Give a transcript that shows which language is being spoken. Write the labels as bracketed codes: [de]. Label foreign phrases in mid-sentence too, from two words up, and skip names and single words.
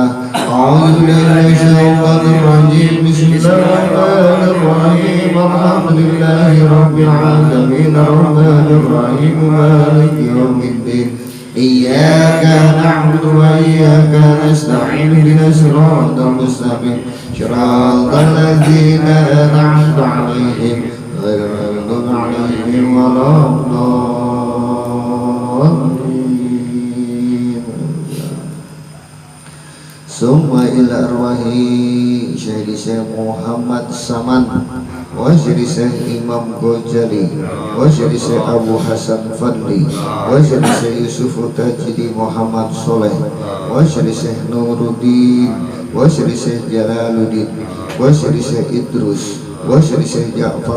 [ar] أعوذ بالله من الشيطان الرجيم بسم الله الرحمن الرحيم الحمد لله رب العالمين الرحمن الرحيم مالك يوم الدين إياك نعبد وإياك نستعين اهدنا الصراط المستقيم صراط الذين أنعمت عليهم غير المغضوب عليهم ولا الضالين. ثم إلى أرواح شيخ شيخ محمد سمان وشيخ شيخ إمام غزالي وشيخ شيخ أبو حسن فضلي وشيخ شيخ يوسف تاج الدين محمد صالح وشيخ شيخ نور الدين وشيخ شيخ جلال الدين وشيخ شيخ إدروس وشيخ شيخ جعفر